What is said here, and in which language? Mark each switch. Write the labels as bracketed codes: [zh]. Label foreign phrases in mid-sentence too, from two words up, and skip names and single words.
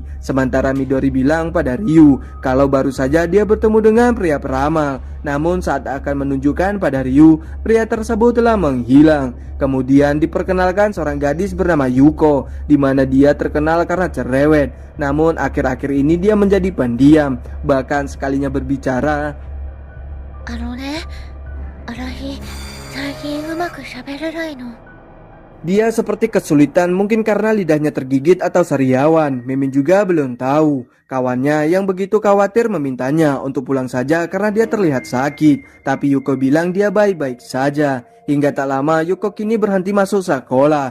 [id] Sementara Midori bilang pada Ryu kalau baru saja dia bertemu dengan pria peramal. Namun saat akan menunjukkan pada Ryu, pria tersebut telah menghilang. Kemudian diperkenalkan seorang gadis bernama Yuko, di mana dia terkenal karena cerewet. Namun akhir-akhir ini dia menjadi pendiam. Bahkan sekalinya berbicara, [ja] Arahi,最近うまく喋れないの。 [id] dia seperti kesulitan mungkin karena lidahnya tergigit atau sariawan. Mimin juga belum tahu. Kawannya yang begitu khawatir memintanya untuk pulang saja karena dia terlihat sakit. Tapi Yuko bilang dia baik-baik saja. Hingga tak lama Yuko kini berhenti masuk sekolah.